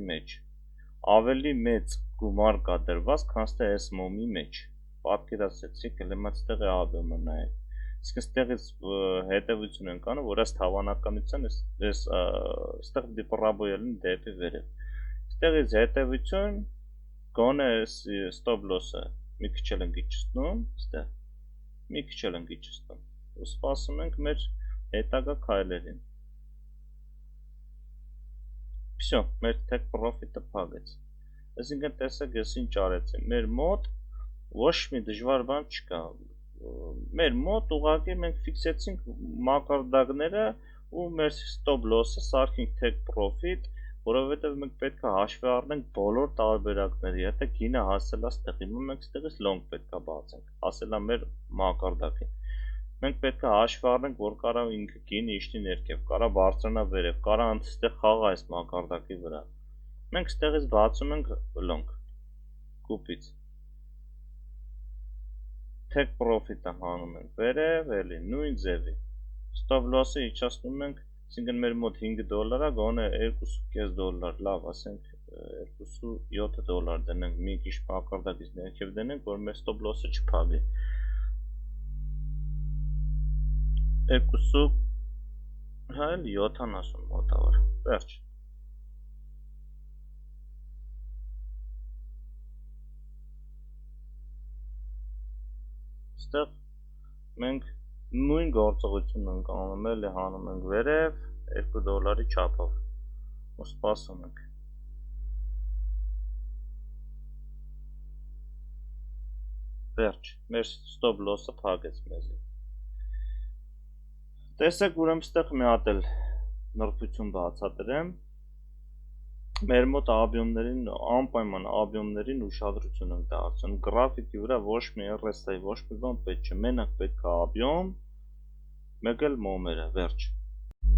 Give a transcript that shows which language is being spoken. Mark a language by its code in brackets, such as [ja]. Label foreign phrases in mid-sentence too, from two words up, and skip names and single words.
[hy] մեջ ավելի մեծ գումար կա դրված, քան ստեղ այս մոմի մեջ, պատկերացրեցիք, հիմա ստեղ է աբյոմը նայեք, իսկ ստեղից հետևություն ենք անում, որ ըստ հավանականության ստեղ պրավոյելն դեպի վերև, ստեղից հետևություն գոնե [en] stop loss- [hy] ը մի քիչ էլ ենք իջեցնում, ստեղ, մի քիչ էլ ենք իջեցնում, ու սպասում ենք մեր հետագա քայլերին։ Всё, մեր [en] take profit- [hy] ը փակեց։ Այսինքն տեսեք, ես ինչ արեցի, մեր մոտ ոչ մի դժվար բան չկա։ Մեր մոտ ուղղակի մենք ֆիքսեցինք մակարդակները ու մեր [en] stop loss- [hy] ը սարքինք [en] take profit, [hy] որովհետև մենք պետք է հաշվի առնենք բոլոր տարբերակները, եթե գինը հասել է ստեղ, հիմա մենք ստեղից long պետք է բացենք, հասել է մեր մակարդակին։ Մենք պետք է հաշվի առնենք, որ կարա ինքը գինը իջնի ներքև, կարա բարձրանա վերև, կարա ստեղ խաղա այս մակարդակի վրա։ Մենք ստեղից բացում ենք long կուպից։ [en] Take profit- [hy] ը հանում ենք վերև, էլի նույն ձևի։ [en] Stop loss- [hy] ը իջացնում ենք, այսինքն մեր մոտ $5 է, գոնե $2.5, լավ, ասենք $2.7 դնենք, մի քիչ մակարդակից ներքև դնենք, որ մեր [en] stop loss- [hy] ը չփակի։ 2.70 մոտավոր, վերջ։ Ստեղ մենք նույն գործողությունն ենք անում, էլի հանում ենք վերև $2 չափով ու սպասում ենք։ Վերջ, մեր [en] stop loss- [hy] ը փակեց մեզի։ Տեսեք, ուրեմն ստեղ մի հատ էլ նրբություն բացատրեմ։ Մեր մոտ աբյոմներին, անպայման աբյոմներին ուշադրություն ենք դարձնում։ Գրաֆիկի վրա ոչ մի RSI, ոչ մի բան պետք չէ, մենակ պետք է աբյոմ, մեկ էլ մոմերը, վերջ։